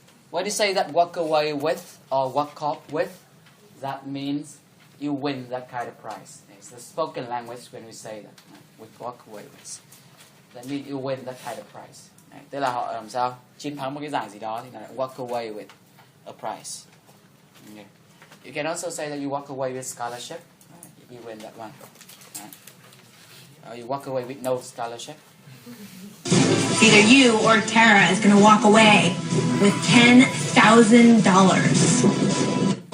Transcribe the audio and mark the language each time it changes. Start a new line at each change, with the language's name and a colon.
English: What do you say that walk away with or walk off with? That means you win that kind of prize. It's the spoken language when we say that. Right? We walk away with. That means you win that kind of prize. Right?
Vietnamese: Tức là họ làm sao? Chiến thắng một cái giải gì đó thì là
English: walk away with a prize. Okay. You can also say that you walk away with scholarship. Right? You win that one. Right? Or you walk away with no scholarship. Either you or Tara is going to walk away with $10,000.